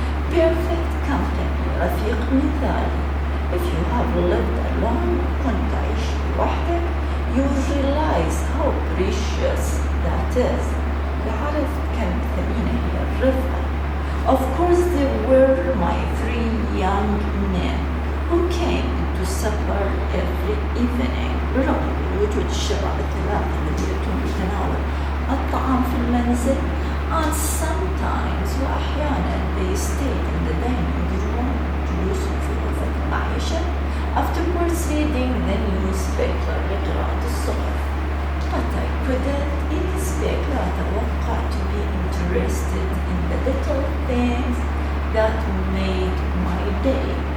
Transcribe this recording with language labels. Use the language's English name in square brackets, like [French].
[English] Perfect company [Arabic] رفيق مثالي. [English] If you have lived alone [Arabic] كنت تعيش لوحدك [English] you realize how precious that is. [Arabic] يعرف كم ثمينة هي الرفقة. [English] Of course there were my 3 young men who came to supper every evening. [Arabic] برغم وجود الشباب الثلاثة الذين يأتون لتناول الطعام في المنزل [English] and sometimes [Arabic] وأحيانا [English] they stayed in the dining room [Arabic] جلوس في غرفة المعيشة [English] afterwards reading the newspaper [Arabic] لقراءة الصحف. [English] But I couldn't expect [Arabic] لا أتوقع [English] to be interested in the little things that made my day.